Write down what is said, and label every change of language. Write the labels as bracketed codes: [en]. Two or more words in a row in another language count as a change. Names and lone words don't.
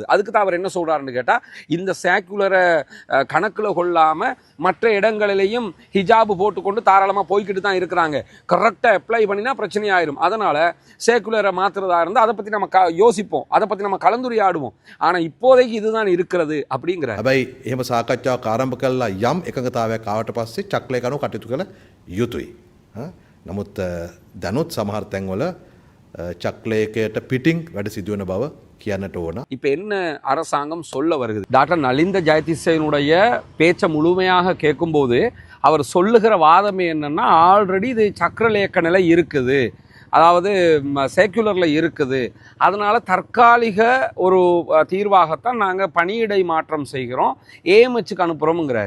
[ta] அதுக்கு தான் அவர் என்ன சொல்றாருன்னு கேட்டால், இந்த சேக்குலரை கணக்கில் கொள்ளாமல் மற்ற இடங்களிலேயும் ஹிஜாபு போட்டுக்கொண்டு தாராளமாக போய்கிட்டு தான் இருக்கிறாங்க, கரெக்டாக அப்ளை பண்ணினா பிரச்சனை ஆயிரும், அதனால் சேக்குலரை மாற்றுறதா இருந்தால் அதை பற்றி நம்ம யோசிப்போம், அதை பற்றி நம்ம கலந்துரையாடுவோம், ஆனால் இப்போதைக்கு இதுதான் இருக்கிறது அப்படிங்கிற. [si] හැබැයි එහෙම සාකච්ඡාවක් ආරම්භ කළා යම් එකඟතාවයක් ආවට පස්සේ චක්‍රලයක අනුව කටයුතු කළ යුතුයි. නමුත් දැනුත් සමහර තැන්වල චක්‍රලයකට පිටින් වැඩ සිදු වෙන බව කියන්නට ඕන. [ta] இப்போ என்ன அரசாங்கம் சொல்ல வருகிறது? டாக்டர் நலிந்த ஜெயதீசனுடைய பேச்சை முழுமையாக கேட்கும்போது அவர் சொல்லுகிற வாதமே என்னன்னா, ஆல்ரெடி இது சக்கரலேக்க நிலை இருக்குது, அதாவது சேக்குலரில் இருக்குது, அதனால் தற்காலிக ஒரு தீர்வாகத்தான் நாங்கள் பணியிடை மாற்றம் செய்கிறோம், ஏஎம்ஹெச்சுக்கு அனுப்புகிறோம்ங்கிறாரு.